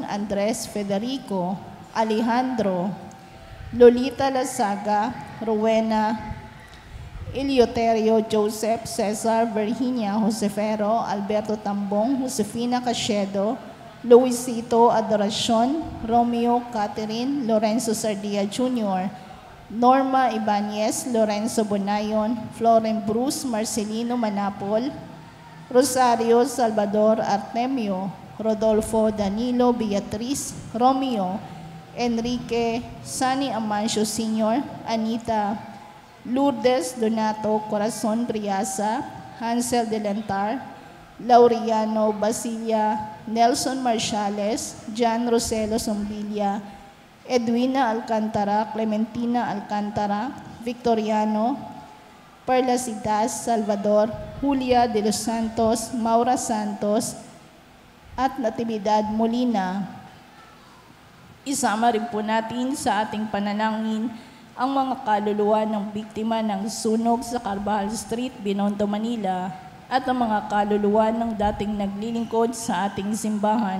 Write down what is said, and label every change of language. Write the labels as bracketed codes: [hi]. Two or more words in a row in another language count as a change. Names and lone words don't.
[tl] Andres Federico, Alejandro, Lolita Lasaga, Rowena, Eleuterio, Joseph, Cesar, Virginia, Josefero, Alberto Tambong, Josefina Cachedo, Luisito Adoracion, Romeo Catherine, Lorenzo Sardia Jr., Norma Ibanez, Lorenzo Bonayon, Floren Bruce, Marcelino Manapol, Rosario Salvador Artemio, Rodolfo Danilo Beatriz Romeo, Enrique Sani Amancio Sr., Anita Lourdes Donato Corazon Briasa, Hansel Delentar, Laureano Basilia, Nelson Marciales, Jan Roselo Sombilia, Edwina Alcantara, Clementina Alcantara, Victoriano, Perla Sitas, Salvador, Julia de los Santos, Maura Santos, at Natividad Molina. Isama rin po natin sa ating panalangin ang mga kaluluwa ng biktima ng sunog sa Carvajal Street, Binondo, Manila, at ang mga kaluluwa ng dating naglilingkod sa ating simbahan.